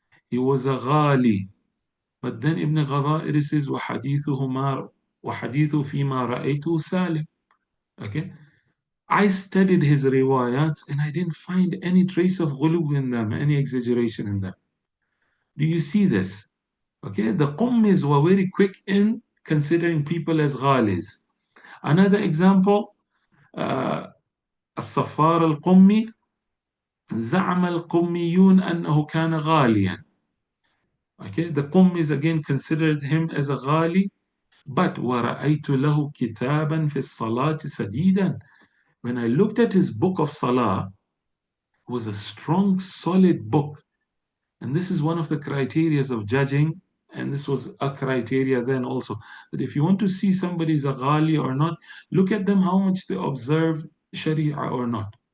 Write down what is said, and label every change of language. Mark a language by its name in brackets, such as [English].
[English] He was a Ghali. But then Ibn Ghadairi says, [Arabic] وحديثه فيما رأيته سالم. [English] Okay? I studied his riwayats and I didn't find any trace of ghulu in them, any exaggeration in them. Do you see this? Okay, the Qummis were very quick in considering people as ghalis. Another example, [Arabic] الصفار القمي زعم القميون أنه كان غاليا. [English] Okay, the Qummis again considered him as a ghali, but [Arabic] وَرَأَيْتُ لَهُ كِتَابًا فِي الصَّلَاةِ سَدِيدًا. [English] When I looked at his book of Salah, it was a strong, solid book. And this is one of the criteria of judging, and this was a criteria then also, that if you want to see somebody is a ghali or not, look at them how much they observe Sharia or not.